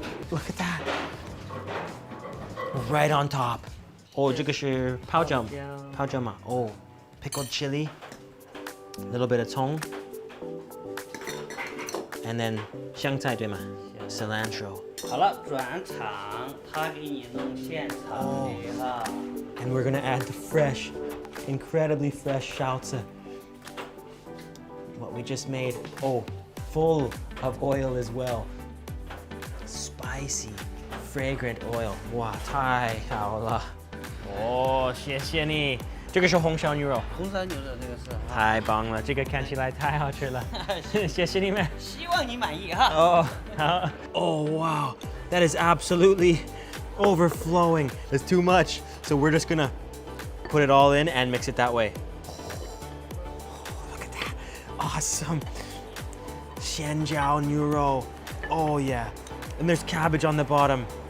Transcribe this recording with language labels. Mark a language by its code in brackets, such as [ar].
[en] Look at that. Right on top. Oh, [zh] 这个是泡椒吗？ [en] Oh, pickled chili. A little bit of tong. And then [zh] 香菜对吗？ [en] Cilantro. [zh] 好了，转场，他给你弄现场的哈。 [en] And we're gonna add the fresh, incredibly fresh Schnauze. What we just made. Oh, full of oil as well. Spicy, fragrant oil. [zh] 哇，太好了。哦，谢谢你。这个是红烧牛肉。红烧牛肉这个是。太棒了，这个看起来太好吃了。谢谢你们。希望你满意哈。 [en] Oh, oh wow, that is absolutely overflowing. It's too much. So we're just gonna put it all in and mix it that way. Look at that, awesome. [zh] 鲜椒牛肉, [en] oh yeah. And there's cabbage on the bottom.